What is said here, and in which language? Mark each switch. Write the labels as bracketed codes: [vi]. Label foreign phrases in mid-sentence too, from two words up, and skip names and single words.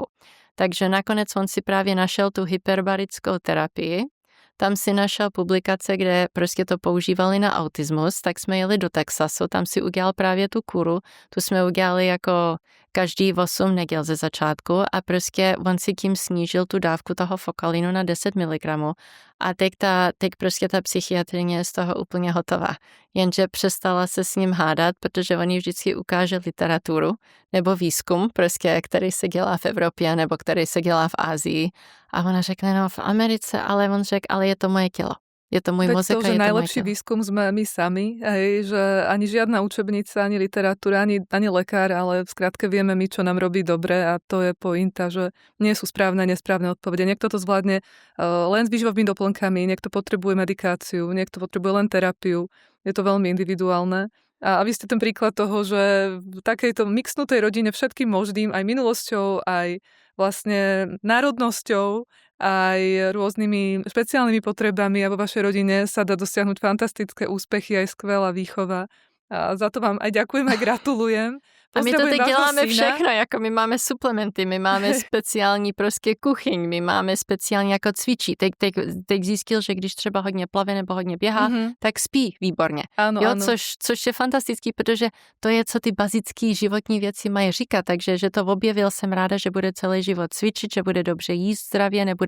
[cs] Takže nakonec on si právě našel tu hyperbarickou terapii, tam si našel publikace, kde prostě to používali na autismus, tak jsme jeli do Texasu, tam si udělal právě tu kuru, tu jsme udělali jako každý 8 neděl ze začátku a prostě on si tím snížil tu dávku toho Focalinu na 10 mg a teď prostě ta psychiatrině je z toho úplně hotová. Jenže přestala se s ním hádat, protože on jí vždycky ukáže literaturu nebo výzkum, prostě, který se dělá v Evropě nebo který se dělá v Ázii a ona řekne, no v Americe, ale on řekl, ale je to moje tělo. [sk] Je to môj mozek a je to najlepší výskum sme my sami, hej, že ani žiadna učebnica, ani literatúra, ani lekár, ale v skratke vieme my, čo nám robí dobre a to je pointa, že nie sú správne a nesprávne odpovede. Niekto to zvládne len s výživovými doplnkami, niekto potrebuje medikáciu, niekto potrebuje len terapiu. Je to veľmi individuálne. A vy ste ten príklad toho, že v takejto mixnutej rodine všetkým možným, aj minulosťou, aj vlastne národnosťou, aj rôznymi špeciálnymi potrebami a vo vašej rodine sa dá dosiahnuť fantastické úspechy, aj skvelá výchova. A za to vám aj ďakujem, aj gratulujem. [cs] A my to teď děláme všechno, jako my máme suplementy, my máme speciální prostě kuchyň, my máme speciální jako cvičí. Teď zjistil, že když třeba hodně plave nebo hodně běhá, tak spí výborně. Ano, jo, ano. Což je fantastický, protože to je, co ty bazické životní věci mají říkat, takže že to objevil, jsem ráda, že bude celý život cvičit, že bude dobře jíst zdravě, nebude.